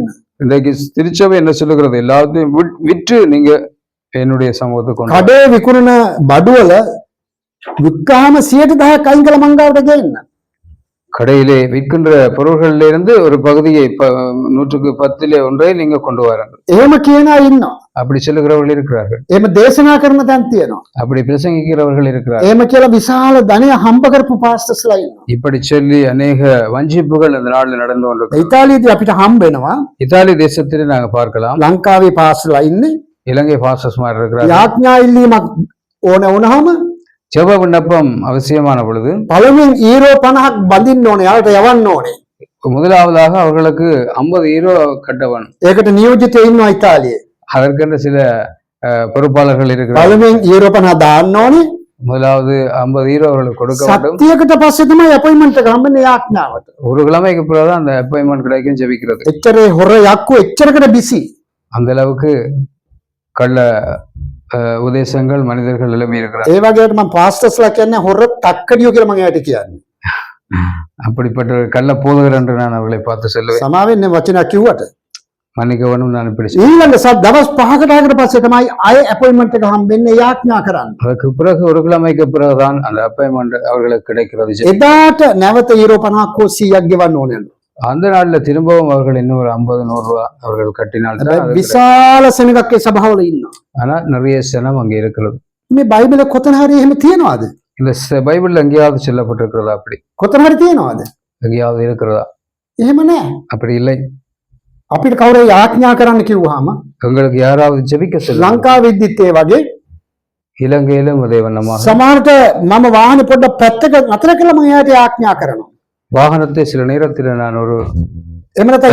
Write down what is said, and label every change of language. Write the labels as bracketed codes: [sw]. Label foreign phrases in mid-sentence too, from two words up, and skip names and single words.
[ta] இன்றைக்கு திருச்சபை என்ன சொல்லுகிறது? எல்லாத்தையும் விற்று நீங்க என்னுடைய சமூகத்தை கொண்டு வா. [si] කඩේ විකුණන බඩුවල වික්කාම 110ක් අයින් කළ මංගාවට ගේන්න. [ta] கடையிலே விற்கின்ற பொருள்களில் இருந்து ஒரு பகுதியை 110 நீங்க கொண்டு வாருங்கள். [si] එහෙම කියන අය ඉන්නවා. [ta] அப்படி சொல்லுகிறவர்கள் இருக்கிறார்கள். [si] එහෙම දේශනා කරන තැන් තියෙනවා. [ta] அப்படி பிரசங்கிக்கிறவர்கள் இருக்கிறார்கள். [si] එහෙම කියලා විශාල ධනය හම්බ කරපු පාස්ටර්ස්ලා ඉන්නවා. [ta] இப்படி சொல்லி அநேக வஞ்சிப்புகள் இந்த நாளில் நடந்து கொண்டிருக்கிறது. [si] ඉතාලියේදී අපිට හම්බ වෙනවා. [ta] இத்தாலி தேசத்திலே நாங்க பார்க்கலாம். [si] ලංකාවේ පාස්ටර්ලා ඉන්නේ. [ta] இலங்கை பாஸ்டர்ஸ் மாதிரி இருக்கிறார்கள். [si] යාඥා ඉල්ලීමක් ඕන වුණාම [ta] ஜெப விண்ணப்பம் அவசியமான பொழுது [si] පළමුවෙන් ඊරෝ 50ක් බඳින්න ඕනේ. යාට යවන්න ඕනේ. [ta] முதலாவதாக அவர்களுக்கு 50 யூரோ கட்டவன். [si] ඒකට නියෝජිතයෝ ඉන්නවා ඉතාලියේ. [ta] அதற்கென்று சில பொறுப்பாளர்கள் இருக்கிறார்கள். [si] පළමුවෙන් ඊරෝ 50 දාන්න ඕනේ. [ta] முதலாவது 50 யூரோ அவர்களுக்கு கொடுக்க வேண்டும். [si] සත්‍යයකට පස්සේ තමයි අපොයින්ට්මන්ට් එක හම්බෙන්නේ යාඥාවට. [ta] ஒரு கிழமைக்கு பிறகுதான் அந்த அப்பாயின்மெண்ட் கிடைக்கும் ஜெபிக்கிறது. [si] එච්චරේ හොර යක්කු එච්චරකට බිසි. [ta] அந்த அளவுக்கு கள்ள உபதேசங்கள் மனிதர்கள் எழுப்பி இருக்கிறார். [si] ඒ වගේට මම පාස්ටර්ස්ලා කියන්නේ හොර තක්කඩියෝ කියලා මම එයාට කියන්නේ. [ta] அப்படிப்பட்ட கள்ள போதகர் என்று நான் அவர்களை பார்த்து சொல்லுவேன். [si] සමාවෙන් මේ වචනයක් කිව්වට [ta] மன்னிக்கவும் நான் இப்படி சொல்லுவேன். [si] ඊළඟ දවස් 5කට පස්සේ තමයි ආය අපොයින්ට්මන්ට් එක හම්බෙන්නේ යාඥා කරන්න. [ta] அதற்கு பிறகு ஒரு கிழமைக்கு பிறகுதான் அந்த அப்பாயின்மெண்ட் அவர்களுக்கு கிடைக்கிறது. [si] එදාට නැවත ඊරෝ 50ක් හෝ 100ක් ගෙවන්න ඕනේ. [ta] அந்த நாள்ல திரும்பவும் அவர்கள் இன்னும் ஒரு 50-100 ரூபாய் அவர்கள் கட்டினால் தான் அது கிடைக்கும். [si] විශාල සෙනඟක් ඒ සභාවල ඉන්නවා. [ta] ஆனா நிறைய சனம் அங்கே இருக்கிறது. [si] මේ බයිබලේ කොතන හරි එහෙම තියනවාද? [ta] இந்த பைபிள்ல எங்கேயாவது சொல்லப்பட்டிருக்கிறதா? அப்படி [si] කොතන හරි තියනවාද? [ta] எங்கேயாவது இருக்கிறதா? [si] එහෙම නෑ. [ta] அப்படி இல்லை. [si] අපිට කවුරු යාඥා කරන්න කිව්වහම [ta] உங்களுக்கு யாராவது ஜெபிக்க சொல்லுங்க. [si] ලංකාවේ විද්දිත් ඒ වගේ [ta] இலங்கையிலும் அதே வண்ணமாக [si] සමහරට මම වාහනේ පොඩ්ඩක් පැත්තක නතර කළා මම එයාට යාඥා කරනවා. [ta] வாகனத்தை சில நேரத்தில் நான் ஒரு [si] එහෙම නැත්නම්